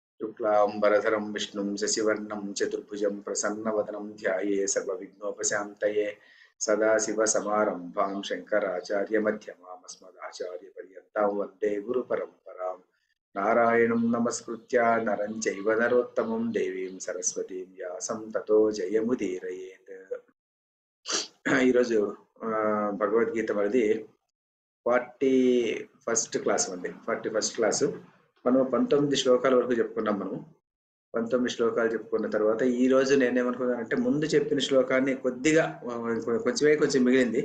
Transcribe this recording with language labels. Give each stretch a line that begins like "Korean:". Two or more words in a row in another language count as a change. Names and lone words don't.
Sanskrit: शुक्लांबरधरं विष्णुं शशिवर्णं चतुर्भुजं प्रसन्नवदनं ध्याये सर्वविघ्नोपशान्तये सदाशिवसमारम्भां शङ्कराचार्यमध्यमाम् अस्मदाचार्यपर्यन्तां वन्दे गुरुपरम्परां नारायणं नमस्कृत्य नरं चैव नरोत्तमं देवीं सरस्वतीं व्यासं ततो जयमुदीरयेत्।
Telugu: ఈరోజు భగవద్గీత మనది 41st క్లాస్ అండి. 41st క్లాసు. మనం 19 శ్లోకాల వరకు చెప్పుకున్నాం. మనం 19 శ్లోకాలు చెప్పుకున్న తర్వాత ఈ రోజు నేనేమనుకున్నానంటే ముందు చెప్పిన శ్లోకాన్ని కొద్దిగా కొంచెం మిగిలింది.